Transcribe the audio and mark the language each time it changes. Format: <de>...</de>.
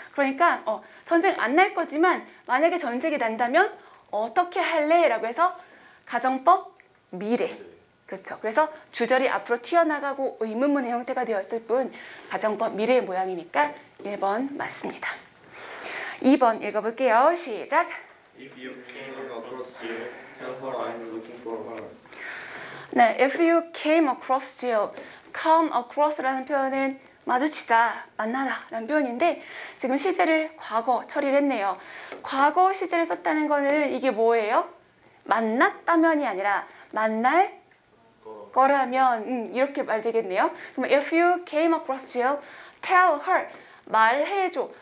<ko>그러니까 전쟁 안 날 거지만 만약에 전쟁이 난다면 어떻게 할래? 라고 해서 가정법 미래. 그렇죠. 그래서 주절이 앞으로 튀어나가고 의문문의 형태가 되었을 뿐 가정법 미래의 모양이니까 1번 맞습니다. 2번 읽어볼게요. 시작.</ko> <en>If you came across Jill, tell her I'm looking for her.</en> <ko>네,</ko> <en>if you came across Jill,</en> <ko>come across라는 표현은 마주치다, 만나다 라는 표현인데 지금 시제를 과거 처리를 했네요. 과거 시제를 썼다는 거는 이게 뭐예요? 만났다면이 아니라 만날 거라면 이렇게 말 되겠네요. 그럼</ko> <en>if you came across Jill, tell her,</en> <ko>말해줘.</ko>